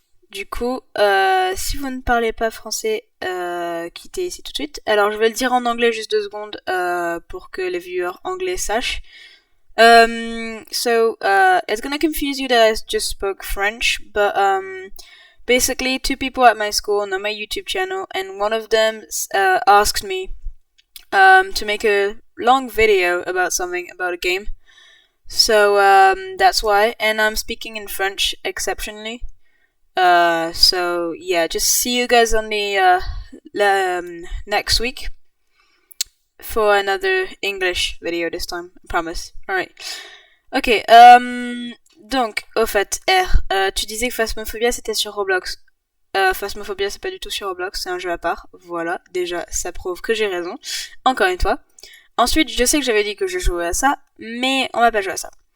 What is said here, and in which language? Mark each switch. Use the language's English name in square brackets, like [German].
[French] Du coup, si vous ne parlez pas français, quittez ici tout de suite. Alors je vais le dire en anglais juste 2 secondes pour que les viewers anglais sachent. [English] It's gonna confuse you that I just spoke French, but basically, two people at my school know my YouTube channel, and one of them asked me to make a long video about something, about a game. So that's why, and I'm speaking in French exceptionally. So yeah, just see you guys on the next week for another English video this time. I promise. Alright. Ok. [French] Donc, au fait, R, tu disais que Phasmophobia c'était sur Roblox. Phasmophobia c'est pas du tout sur Roblox, c'est un jeu à part. Voilà, déjà ça prouve que j'ai raison. Encore une fois. Ensuite, je sais que j'avais dit que je jouais à ça, mais on va pas jouer à ça.